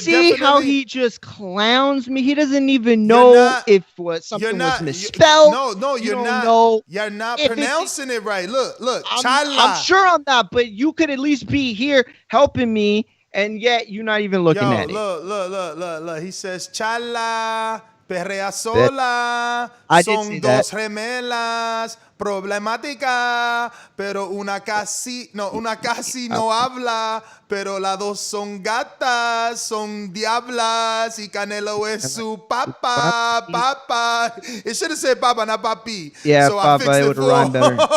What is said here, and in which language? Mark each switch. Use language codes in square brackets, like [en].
[en] see how he just clowns me? He doesn't even know if something was misspelled. You're not. Know you're not pronouncing it right. Look. I'm sure I'm not, but you could at least be here helping me, and yet you're not even looking at it. Look. He says, [es] Chala, perrea sola, son dos gemelas, problemática, pero una casi no habla, pero las dos son gatas, son diablas, y Canelo es su papa. [en] It should have said papa, not papi. Yeah, so papa, it would have rhymed better.